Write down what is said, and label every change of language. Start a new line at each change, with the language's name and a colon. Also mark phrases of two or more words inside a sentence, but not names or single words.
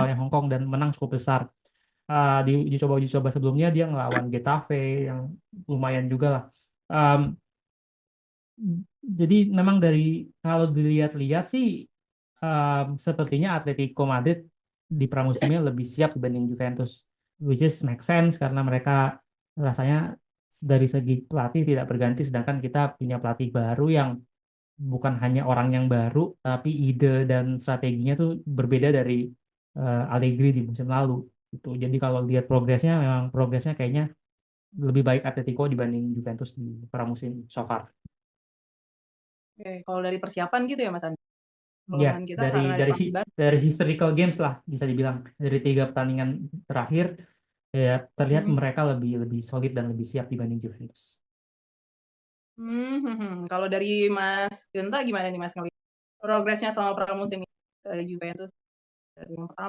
Indonesian: lokalnya Hong Kong dan menang cukup besar. Di uji coba sebelumnya dia ngelawan Getafe yang lumayan juga lah. Um, jadi memang kalau dilihat-lihat sih sepertinya Atletico Madrid di pramusimnya lebih siap dibanding Juventus,
English: which is make sense
Indonesian: karena mereka rasanya dari segi pelatih tidak berganti, sedangkan kita punya pelatih baru yang bukan hanya orang yang baru, tapi ide dan strateginya tuh berbeda dari Allegri di musim lalu. Gitu. Jadi kalau lihat progresnya, memang progresnya kayaknya lebih baik Atletico dibanding Juventus di pramusim
English: so far.
Indonesian: Oke, kalau dari persiapan gitu ya Mas Andar. Ya, Kelemahan kita dari karena ada dari pelatih baru. dari
English: historical games
Indonesian: lah bisa dibilang dari 3 pertandingan terakhir ya terlihat Hmm. mereka lebih lebih solid dan lebih siap dibanding Juventus. Kalau dari Mas Genta gimana nih Mas ngelihat progresnya selama pramusim ini dari Juventus dari yang pertama,